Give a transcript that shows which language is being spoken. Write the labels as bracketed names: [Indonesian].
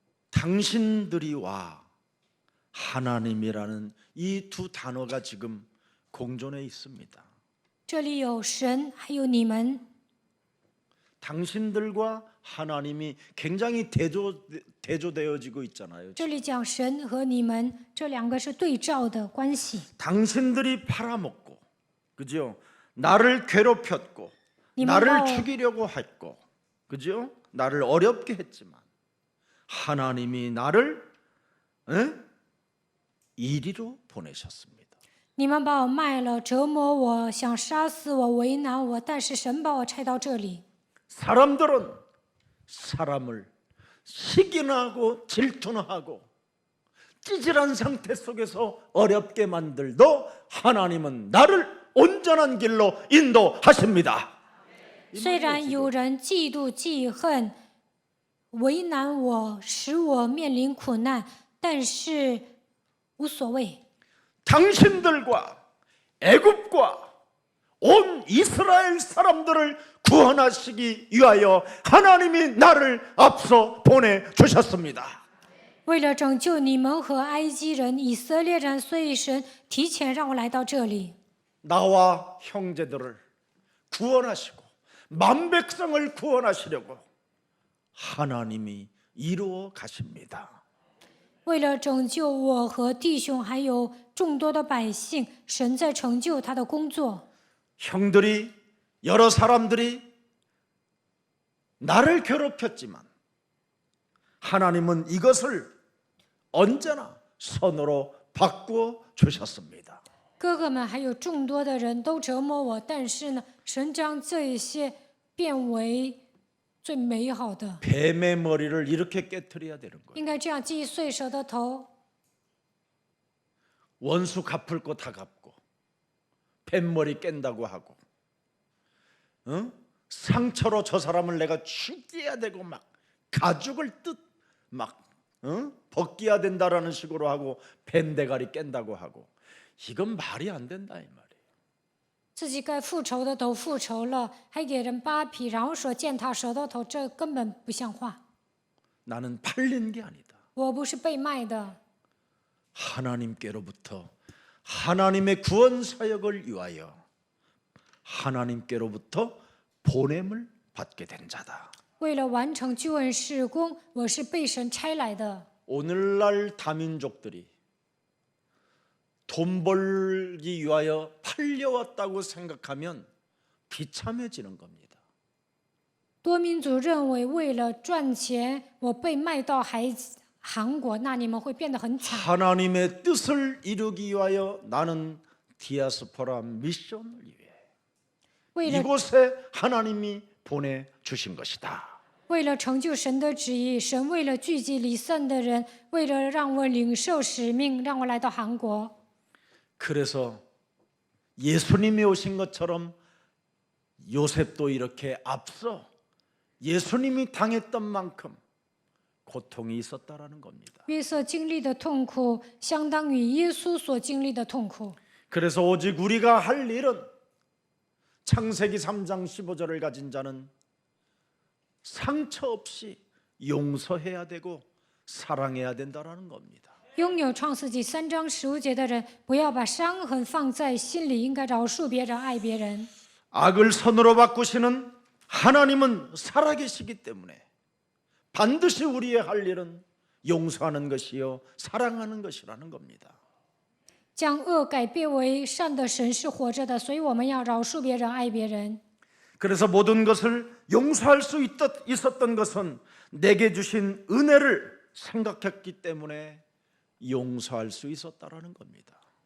[Korean] 당신들이와 하나님이라는 이 두 단어가 지금 공존해 있습니다. [Chinese] 这里有神，还有你们。 [Korean] 당신들과 하나님이 굉장히 대조되어지고 있잖아요. [Chinese] 这里讲神和你们，这两个是对照的关系。 [Korean] 당신들이 팔아먹고, 그죠? 나를 괴롭혔고, 니만 나를 봐. 죽이려고 했고, 그죠? 나를 어렵게 했지만 하나님이 나를 이리로 보내셨습니다. [Chinese] 你们把我卖了，折磨我，想杀死我，为难我，但是神把我差到这里。 [Korean] 사람들은 사람을 시기나고 질투나하고 찌질한 상태 속에서 어렵게 만들도 하나님은 나를 온전한 길로 인도하십니다. [Chinese] 虽然有人嫉妒记恨，为难我，使我面临苦难，但是无所谓。 [Korean] 당신들과 애굽과 온 이스라엘 사람들을 구원하시기 위하여 하나님이 나를 앞서 보내주셨습니다. [Chinese] 为了拯救你们和埃及人、以色列人，所以神提前让我来到这里。 [Korean] 나와 형제들을 구원하시고 만백성을 구원하시려고 하나님이 이루어 가십니다. [Chinese] 为了拯救我和弟兄，还有众多的百姓，神在成就他的工作。 [Korean] 형들이 여러 사람들이 나를 괴롭혔지만 하나님은 이것을 언제나 선으로 바꾸어 주셨습니다. [Chinese] 哥哥们还有众多的人都折磨我，但是呢，神将这一些变为最美好的。 [Korean] 뱀의 머리를 이렇게 깨트려야 되는 거예요. [Chinese] 应该这样击碎蛇的头， [Korean] 원수 갚을 거 다 갚고 뱀머리 깬다고 하고 상처로 저 사람을 내가 죽여야 되고 막 가죽을 막 벗겨야 된다라는 식으로 하고 밴대가리 깬다고 하고 이건 말이 안 된다 이 말이에요. [Chinese] 自己该复仇的都复仇了，还给人扒皮，然后说践踏舌头，这根本不像话。 [Korean] 나는 팔린 게 아니다. [Chinese] 我不是被卖的， [Korean] 하나님께로부터 하나님의 구원 사역을 위하여 하나님께로부터 보냄을 받게 된 자다. [Chinese] 为了完成救恩事工，我是被神差来的。 [Korean] 오늘날 다민족들이 돈 벌기 위하여 팔려왔다고 생각하면 비참해지는 겁니다. [Chinese] 多民族认为为了赚钱，我被卖到韩国，那你们会变得很惨。 [Korean] 하나님의 뜻을 이루기 위하여 나는 디아스포라 미션을 위해 [Chinese] 为了 [Korean] 이곳에 하나님이 보내주신 것이다. [Chinese] 为了成就神的旨意，神为了聚集离散的人，为了让我领受使命，让我来到韩国。 [Korean] 그래서 예수님이 오신 것처럼 요셉도 이렇게 앞서 예수님이 당했던 만큼 고통이 있었다라는 겁니다. [Chinese] 约瑟经历的痛苦，相当于耶稣所经历的痛苦。 [Korean] 그래서 오직 우리가 할 일은 창세기 3장 15절을 가진 자는 상처 없이 용서해야 되고 사랑해야 된다라는 겁니다. [Chinese] 拥有创世纪3章15节的人，不要把伤痕放在心里，应该饶恕别人，爱别人。 [Korean] 악을 선으로 바꾸시는 하나님은 살아계시기 때문에 반드시 우리의 할 일은 용서하는 것이요 사랑하는 것이라는 겁니다. [Chinese] 将恶改变为善的神是活着的，所以我们要饶恕别人，爱别人。 [Korean] 그래서 모든 것을 용서할 수 있었던 것은 내게 주신 은혜를 생각했기 때문에 용서할 수 있었다라는 겁니다.